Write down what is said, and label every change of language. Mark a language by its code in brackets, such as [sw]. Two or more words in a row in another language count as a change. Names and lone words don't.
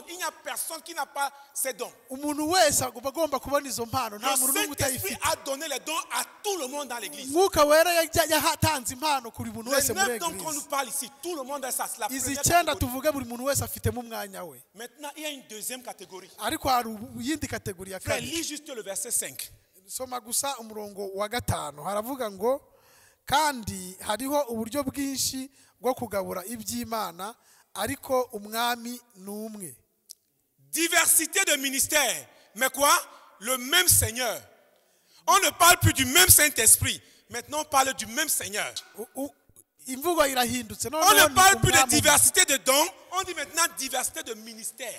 [fr] Il n'y a personne qui n'a pas ces dons. Le Saint-Esprit a donné les dons à tout le monde dans l'église. Les 9 dons qu'on nous parle ici, tout le monde a ça. C'est la première catégorie. Maintenant, il y a une deuxième catégorie. Frère, lis juste le verset 5. [rw] Kandi hariho uburyo bwinshi bwo kugabura iby'Imana ariko umwami n'umwe. [fr] Diversité de ministères, mais quoi? Le même Seigneur. On ne parle plus du même Saint-Esprit. Maintenant, on parle du même Seigneur. On ne parle plus de diversité de dons, on dit maintenant diversité de ministères.